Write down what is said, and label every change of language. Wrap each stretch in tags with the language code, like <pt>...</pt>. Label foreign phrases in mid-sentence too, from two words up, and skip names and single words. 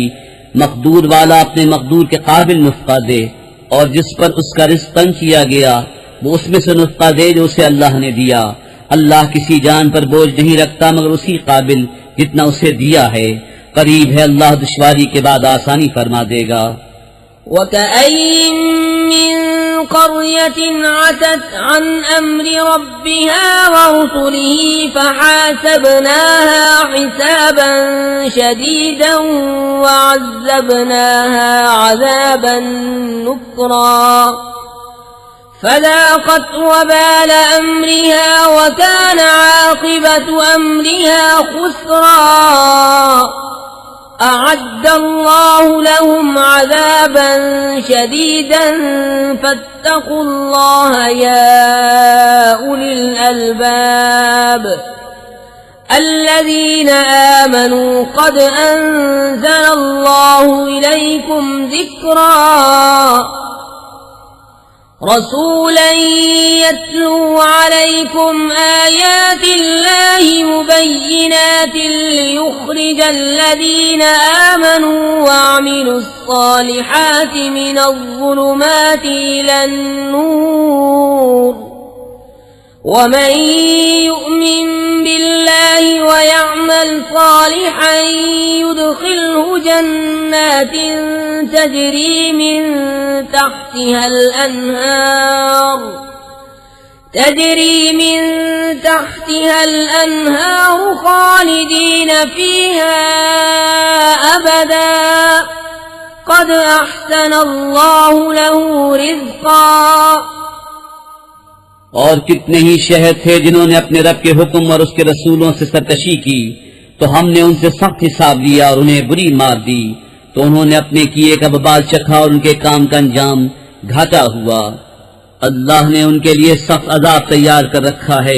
<hi>मकदूर वाला अपने मकदूर के काबिल नुफ्का दे, और जिस पर उसका रिज़्क़ तंग किया गया वो उसमें से नुफ्का दे जो उसे अल्लाह ने दिया। अल्लाह किसी जान पर बोझ नहीं रखता मगर उसी काबिल जितना उसे दिया है। करीब है अल्लाह दुश्वारी के बाद आसानी फरमा देगा।</hi> <ar>وكأين من قرية عتت عن أمر ربها ورسله فحاسبناها حسابا شديدا وعذبناها عذابا نكرا فذاقت وبال أمرها وكان عاقبة أمرها خسرا أعد الله لهم عذابا شديدا فاتقوا الله يا أولي الألباب الذين آمنوا قد أنزل الله إليكم ذكرا رسولا يتلو عليكم آيات الله مبينات ليخرج الذين آمنوا وعملوا الصالحات من الظلمات إلى النور ومن يؤمن بالله ويعمل صالحا يدخله جنات تجري من तहतिहा الأنهار خالدين فيها أبدا قد أحسن الله له رزقا।</ar> <hi>और कितने ही शहर थे जिन्होंने अपने रब के हुक्म और उसके रसूलों से सरकशी की तो हमने उनसे सख्त हिसाब लिया और उन्हें बुरी मार दी, तो उन्होंने अपने किए का बबाल चखा और उनके काम का अंजाम घाटा हुआ। अल्लाह ने उनके लिए सख्त अजाब तैयार कर रखा है।</hi>